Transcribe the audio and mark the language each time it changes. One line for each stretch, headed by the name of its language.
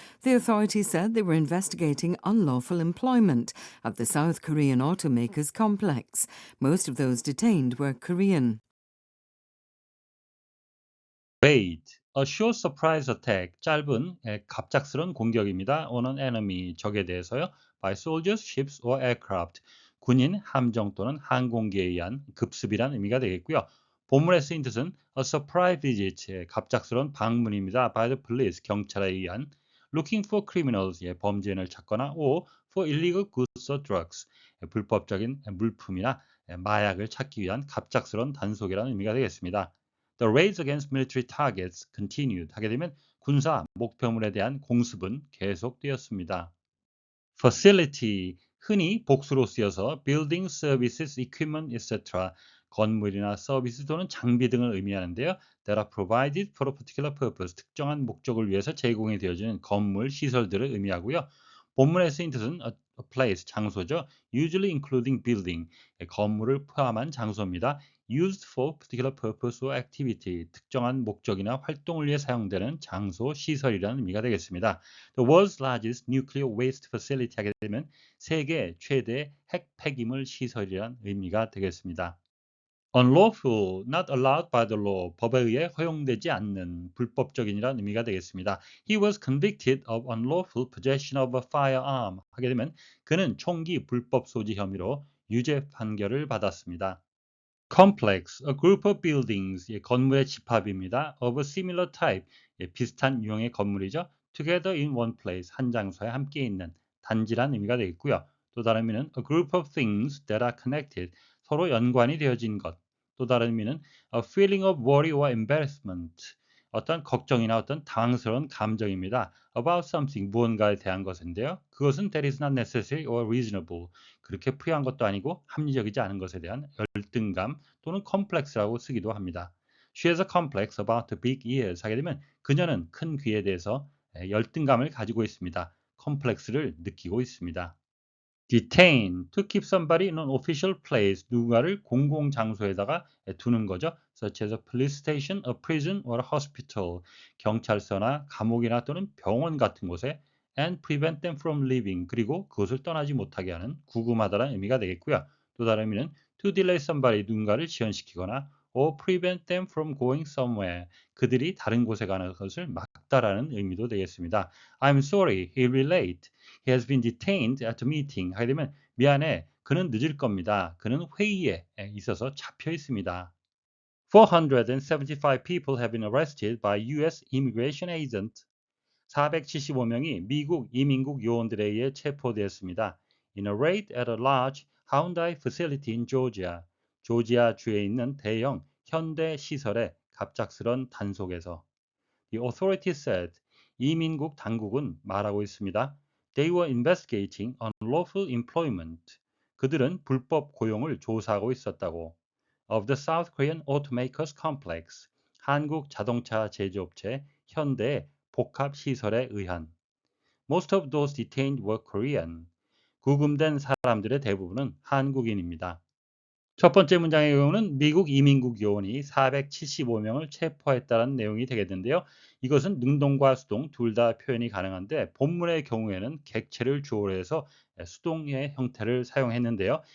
English: The authorities said they were investigating unlawful employment at the South Korean automaker's complex. Most of those detained were Korean. Raid, a short surprise attack,
Korean: 짧은 갑작스런 공격입니다.
English: on an enemy,
Korean: 적에 대해서요.
English: by soldiers, ships or aircraft,
Korean: 군인, 함정 또는 항공기에 의한 급습이란 의미가 되겠고요. 본문에 쓰인 뜻은
English: a surprise visit,
Korean: 갑작스런 방문입니다.
English: by the police,
Korean: 경찰에 의한
English: looking for criminals,
Korean: 범죄인을 찾거나
English: or for illegal goods or drugs,
Korean: 불법적인 물품이나 마약을 찾기 위한 갑작스런 단속이라는 의미가 되겠습니다.
English: The raids against military targets continued
Korean: 하게 되면 군사 목표물에 대한 공습은 계속되었습니다.
English: Facility,
Korean: 흔히 복수로 쓰여서
English: building, services, equipment, etc.
Korean: 건물이나 서비스 또는 장비 등을 의미하는데요.
English: That are provided for a particular purpose,
Korean: 특정한 목적을 위해서 제공이 되어지는 건물, 시설들을 의미하고요. 본문에 쓰인 뜻은
English: a place,
Korean: 장소죠.
English: Usually including building,
Korean: 건물을 포함한 장소입니다.
English: Used for particular purpose or activity,
Korean: 특정한 목적이나 활동을 위해 사용되는 장소, 시설이라는 의미가 되겠습니다.
English: The world's largest nuclear waste facility
Korean: 하게 되면 세계 최대 핵 폐기물 시설이라는 의미가 되겠습니다.
English: Unlawful, not allowed by the law,
Korean: 법에 의해 허용되지 않는, 불법적인이라는 의미가 되겠습니다.
English: He was convicted of unlawful possession of a firearm
Korean: 하게 되면 그는 총기 불법 소지 혐의로 유죄 판결을 받았습니다.
English: Complex, a group of buildings,
Korean: 건물의 집합입니다.
English: Of a similar type,
Korean: 비슷한 유형의 건물이죠.
English: Together in one place,
Korean: 한 장소에 함께 있는 단지란 의미가 되겠고요. 또 다른 의미는
English: a group of things that are connected,
Korean: 서로 연관이 되어진 것.
English: 또 다른 의미는 a feeling of worry or embarrassment,
Korean: 어떤 걱정이나 어떤 당황스러운 감정입니다.
English: About something,
Korean: 무언가에 대한 것인데요. 그것은
English: that is not necessary or reasonable.
Korean: 그렇게 필요한 것도 아니고 합리적이지 않은 것에 대한 열등감 또는 complex라고 쓰기도 합니다.
English: She has a complex about the big ears.
Korean: 하게 되면 그녀는 큰 귀에 대해서 열등감을 가지고 있습니다. complex를 느끼고 있습니다.
English: detain, to keep somebody in an official place,
Korean: 누군가를 공공 장소에다가 두는 거죠.
English: such as a police station, a prison or a hospital,
Korean: 경찰서나 감옥이나 또는 병원 같은 곳에
English: and prevent them from leaving,
Korean: 그리고 그것을 떠나지 못하게 하는 구금하다라는 의미가 되겠고요. 또 다른 의미는
English: to delay somebody,
Korean: 누군가를 지연시키거나
English: or prevent them from going somewhere,
Korean: 그들이 다른 곳에 가는 것을 막다라는 의미도 되겠습니다.
English: I'm sorry, he'll be late. He has been detained at a meeting.
Korean: 하게 되면 미안해, 그는 늦을 겁니다. 그는 회의에 있어서 잡혀 있습니다.
English: 475 people have been arrested by U.S. immigration agent.
Korean: 475명이 미국 이민국 요원들에 의해 체포되었습니다.
English: In a raid at a large Hyundai facility in Georgia.
Korean: 조지아 주에 있는 대형 현대 시설의 갑작스런 단속에서.
English: The authority said,
Korean: 이민국 당국은 말하고 있습니다.
English: They were investigating unlawful employment.
Korean: 그들은 불법 고용을 조사하고 있었다고.
English: Of the South Korean Automakers Complex.
Korean: 한국 자동차 제조업체 현대의 복합 시설에 의한.
English: Most of those detained were Korean.
Korean: 구금된 사람들의 대부분은 한국인입니다. 첫 번째 문장의 경우는 미국 이민국 요원이 475명을 체포했다는 내용이 되겠는데요. 이것은 능동과 수동 둘 다 표현이 가능한데 본문의 경우에는 객체를 주어로 해서 수동의 형태를 사용했는데요.